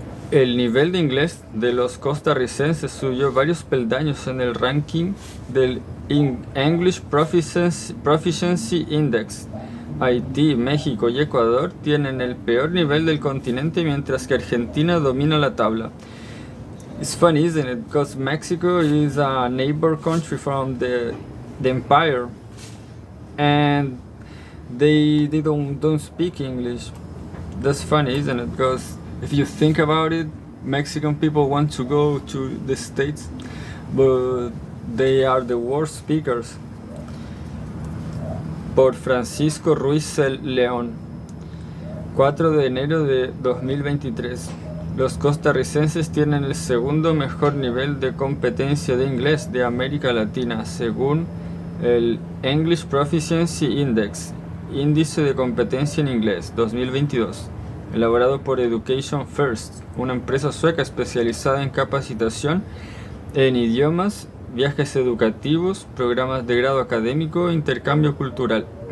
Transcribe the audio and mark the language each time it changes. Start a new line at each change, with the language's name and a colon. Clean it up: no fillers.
Spanish: El nivel de inglés de los costarricenses subió varios peldaños en el ranking del English Proficiency Index. Haití, México y Ecuador tienen el peor nivel del continente, mientras que Argentina domina la tabla.
English: It's funny, isn't it? Because Mexico is a neighbor country from the empire, and they don't speak English. That's funny, isn't it? Because if you think about it, Mexican people want to go to the States, but they are the worst speakers.
Spanish: Por Francisco Ruiz León. 4 de enero de 2023. Los costarricenses tienen el segundo mejor nivel de competencia de inglés de América Latina, según el English Proficiency Index, índice de competencia en inglés 2022, elaborado por Education First, una empresa sueca especializada en capacitación en idiomas, viajes educativos, programas de grado académico e intercambio cultural.